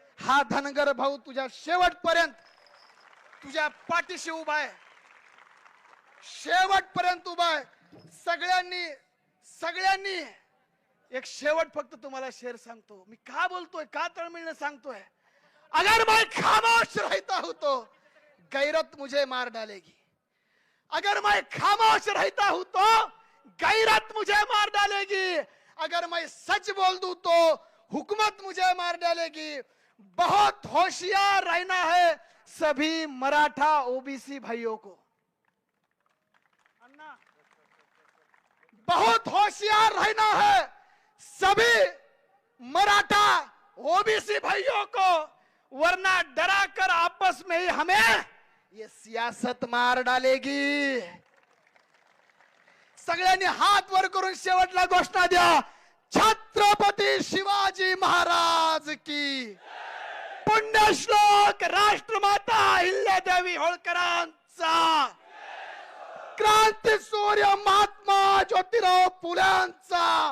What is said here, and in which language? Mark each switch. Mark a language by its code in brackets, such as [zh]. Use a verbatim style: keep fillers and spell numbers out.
[mr] हा धनगर भाऊ तुझ्या शेवटपर्यंत तुझ्या पाठीशी उभा आहे, शेवटपर्यंत उभा आहे. सगळ्यांनी सगळ्यांनी एक शेवट फक्त तुम्हाला शेर सांगतो. मी का बोलतोय, का तळमळीने सांगतोय? [hi] अगर मैं खामोश रहता हूं तो गैरत मुझे मार डालेगी. अगर मैं खामोश रहता हूं तो गैरत मुझे मार डालेगी. अगर मैं सच बोल दूं तो हुकूमत मुझे मार डालेगी. बहुत होशियार रहना है सभी मराठा ओबीसी भाइयों को. अन्ना, बहुत होशियार रहना है सभी मराठा ओबीसी भाइयों को, वरना डरा कर आपस में ही हमें ये सियासत मार डालेगी. [mr] सगळ्यांनी हात वर करून शेवटला घोषणा द्या, छत्रपती शिवाजी महाराज की. पुण्यश्लोक राष्ट्रमाता अहिल्यादेवी होळकरांचा, क्रांतीसूर्य महात्मा ज्योतिराव फुल्यांचा.